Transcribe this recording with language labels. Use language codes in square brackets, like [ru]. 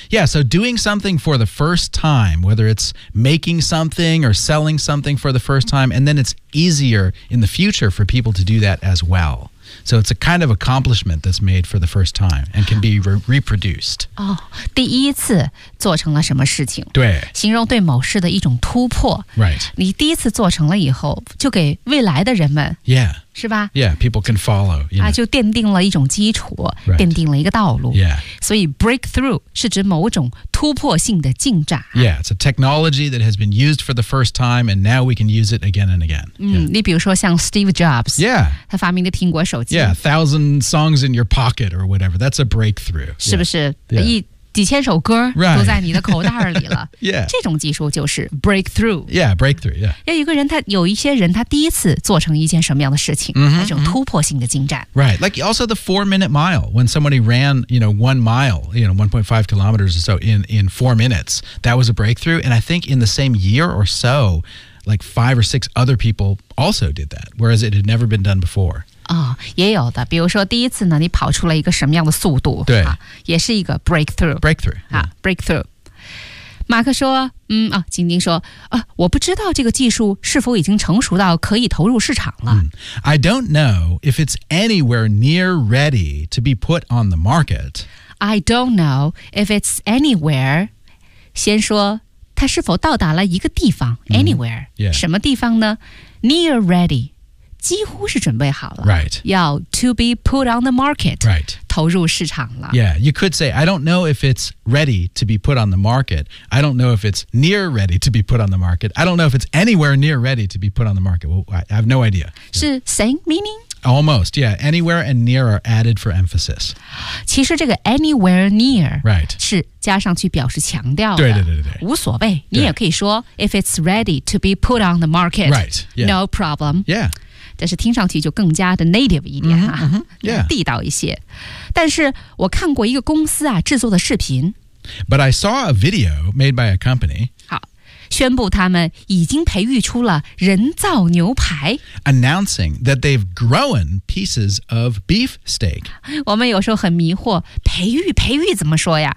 [en] Yeah, so doing something for the first time, whether it's making something or selling something for the first time, and then it's easier in the future for people to do that as well. So it's a kind of accomplishment that's made for the first time and can be reproduced. [zh] Oh, 第一次做成了什么事情？对，形容对某事的一种突破。 [en] Right. [zh] 你第一次做成了以后，就给未来的人们。 [en] Yeah. [zh] 是吧 [en] ？Yeah, people can follow. You know. [zh] 就奠定了一种基础， [en] right. [zh] 奠定了一个道路。 [en] Yeah. [zh] 所以 breakthrough 是指某种突破性的进展。 [en] Yeah, it's a technology that has been used for the first time, and now we can use it again and again. [zh] 嗯， yeah. 你比如说像 Steve Jobs， [en] yeah， [zh] 他发明的苹果手机。 [en] Yeah, 1,000 songs in your pocket or whatever. That's a breakthrough. [zh] 是不是？ [en] Yeah. [zh] 几千首歌都在你的口袋里了、 [en] right. yeah. [zh] 这种技术就是 breakthrough [en] yeah breakthrough yeah [zh] 要一个人他有一些人他第一次做成一件什么样的事情、 mm-hmm, 那种突破性的进展、 mm-hmm. [en] right like also the 4-minute mile when somebody ran you know 1 mile you know 1.5 kilometers or so in 4 minutes that was a breakthrough and I think in the same year or so like 5 or 6 other people also did that whereas it had never been done before [zh] 哦，也有的，比如说第一次呢，你跑出了一个什么样的速度？对，啊、也是一个 breakthrough。 [en] breakthrough 啊、嗯、，breakthrough。 [zh] 马克说：“嗯啊，晶晶说啊，我不知道这个技术是否已经成熟到可以投入市场了。 [en] I don't know if it's anywhere near ready to be put on the market. I don't know if it's anywhere. [zh] 先说它是否到达了一个地方 [en] ，anywhere、 mm-hmm. yeah. [zh] 什么地方呢 ？ [en] Near ready.” [zh] 几乎是准备好了 [en] Right. [zh] 要 [en] to be put on the market. Right. [zh] 投入市场了 [en] Yeah, you could say, I don't know if it's ready to be put on the market. I don't know if it's near ready to be put on the market. I don't know if it's anywhere near ready to be put on the market. Well, I have no idea. 是 same meaning? Almost, yeah. Anywhere and near are added for emphasis. [zh] 其实这个 anywhere near [en] Right. [zh] 是加上去表示强调的对对对对对无所谓你也可以说 [en] if it's ready to be put on the market. Right. Yeah. No problem. Yeah. [zh] 但是听上去就更加的 native 一点哈、啊 mm-hmm, mm-hmm, yeah. 地道一些。但是我看过一个公司啊制作的视频。 [en] But I saw a video made by a company. [zh] 好宣布他们已经培育出了人造牛排。 [en] Announcing that they've grown pieces of beef steak. [zh] 我们有时候很迷惑培育怎么说呀、